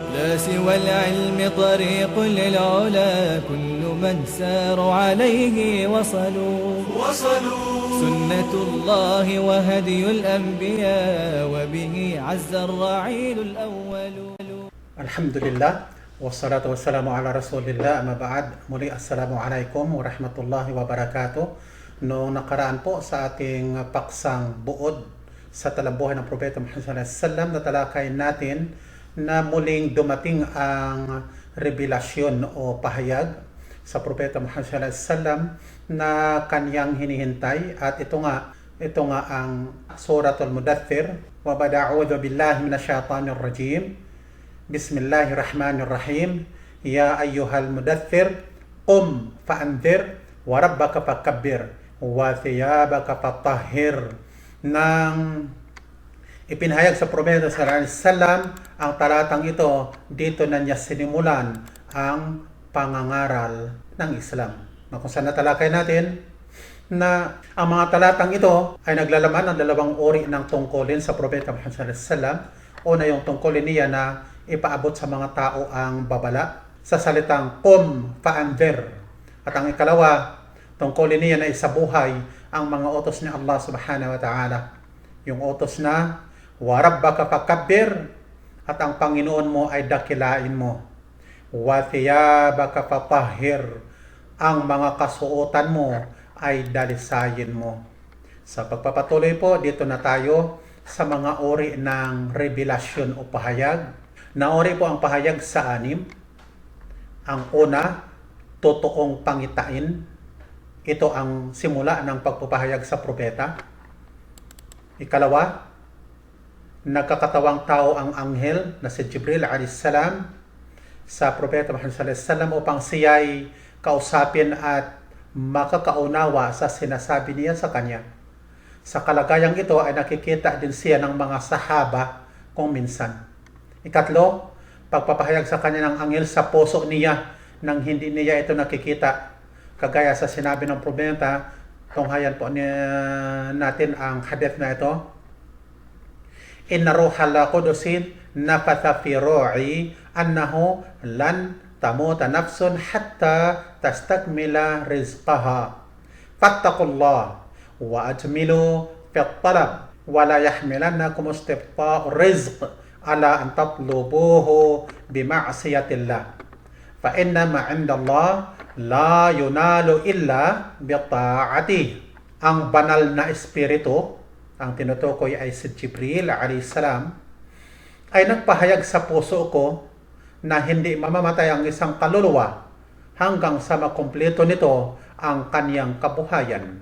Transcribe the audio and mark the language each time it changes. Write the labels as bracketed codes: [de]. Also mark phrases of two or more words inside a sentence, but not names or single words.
[ar] والعلم طريق للعلا كل من ساروا عليه وصلوا سنة الله وهدي الأنبياء وبه عز الرعيل الأول. الحمد لله والصلاة والسلام على رسول الله أما بعد. Muli السلام عليكم ورحمة الله وبركاته. [tl] Noong nakaraan po sa ating paksang buod sa talambuhan ng Propeta Muhammad SAW, natalakay natin na muling dumating ang revelasyon o pahayag sa Propeta Muhammad SAW na kanyang hinihintay, at ito nga ang Suratul Mudaththir. [ar] وبعد أعوذ بالله من الشيطان الرجيم. Bismillahirrahmanirrahim. يا أيها المدثر قم فأنذر وربك فكبر وثيابك فطهر. [tl] Nang ipinahayag sa Propeta [ar] صلى الله عليه وسلم [tl] ang talatang ito, dito na niya sinimulan ang pangangaral ng Islam. Kung saan natalakay natin na ang mga talatang ito ay naglalaman ng dalawang uri ng tungkulin sa Propeta Muhammad [ar] صلى الله عليه وسلم. [tl] Una, yung tungkulin niya na ipaabot sa mga tao ang babala sa salitang [ar] قم فأنذر. [tl] At ang ikalawa, tungkulin niya na isabuhay ang mga utos ni Allah [ar] سبحانه وتعالى. [tl] Yung utos na [ar] وربك فكبر, [tl] at ang Panginoon mo ay dakilain mo. [ar] وثيابك فطهر, [tl] ang mga kasuotan mo ay dalisayin mo. Sa pagpapatuloy po, dito na tayo sa mga uri ng revelasyon o pahayag. Nauri po ang pahayag sa anim. Ang una, totoong pangitain. Ito ang simula ng pagpapahayag sa propeta. Ikalawa, nagkakatawang tao ang anghel na si Jibril a.s. sa Propeta Muhammad s.a.w. upang siya'y kausapin at makakaunawa sa sinasabi niya sa kanya. Sa kalagayang ito ay nakikita din siya ng mga sahaba kung minsan. Ikatlo, pagpapahayag sa kanya ng anghel sa puso niya nang hindi niya ito nakikita. Kagaya sa sinabi ng propeta, tunghayan po natin ang hadith na ito. [ar] إن روح القدس نفث في روعي أنه لن تموت نفس حتى تستكمل رزقها. فاتقوا الله وأجملوا في الطلب ولا يحملنكم استبطاء الرزق على أن تطلبوه بمعصية الله. فإن ما عند الله لا ينال إلا بطاعته. [tl] Ang banal na espiritu, ang tinutukoy ay si Jibril [ar] عليه السلام, [tl] ay nagpahayag sa puso ko na hindi mamamatay ang isang kaluluwa hanggang sa makumpleto nito ang kaniyang kabuhayan.